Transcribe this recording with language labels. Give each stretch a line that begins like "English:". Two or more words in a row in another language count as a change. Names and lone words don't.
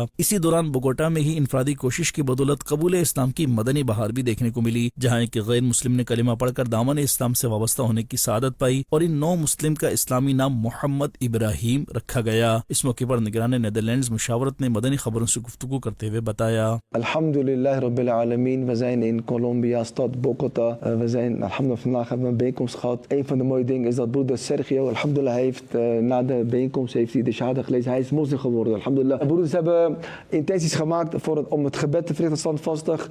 Urdu: اسی دوران بوگوٹا میں ہی انفرادی کوشش کی بدولت قبول اسلام کی مدنی بہار بھی دیکھنے کو ملی، جہاں ایک غیر مسلم نے کلمہ پڑھ کر دامن اسلام سے وابستہ ہونے کی سعادت پائی اور ان نو مسلم کا اسلامی نام محمد ابراہیم رکھا گیا۔ اس موقع پر نگران نیدرلینڈز مشاورت نے مدنی خبروں سے گفتگو کرتے ہوئے بتایا:
Arabic: الحمد لله رب العالمين,
Dutch: we zijn in Colombia, stad Bogota. We zijn, alhamdulillah, hebben we een bijeenkomst gehad. Een van de mooie dingen is dat broeder Sergio, alhamdulillah, heeft na de bijeenkomst heeft hij de shahada gelezen. Hij is moslim geworden, alhamdulillah. Broeders hebben intenties gemaakt om het gebed te verrichten standvastig.